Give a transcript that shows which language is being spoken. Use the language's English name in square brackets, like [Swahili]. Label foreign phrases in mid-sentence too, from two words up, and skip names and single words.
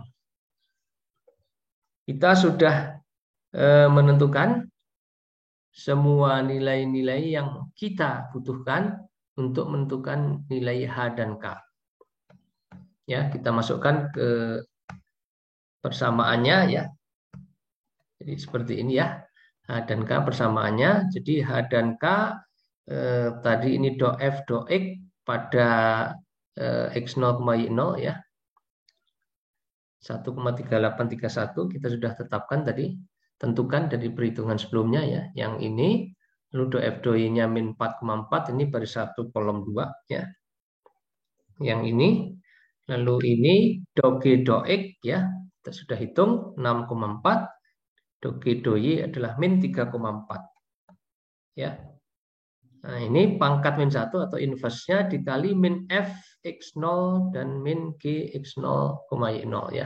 [Indonesian] Kita sudah menentukan semua nilai-nilai yang kita butuhkan untuk menentukan nilai H dan K. Ya, kita masukkan ke persamaannya ya. Jadi seperti ini ya. H dan K persamaannya. Jadi H dan K tadi ini do F do X pada X0, Y0 ya. 1,3831 kita sudah tetapkan tadi, tentukan dari perhitungan sebelumnya ya. Yang ini lalu do F do Y-nya min 4,4, ini baris 1 kolom 2 ya. Yang ini lalu ini do G do X ya, kita sudah hitung 6,4, do G do Y adalah min 3,4 ya. Nah, ini pangkat min 1 atau inverse-nya dikali min F X0 dan min G X0, Y0 ya.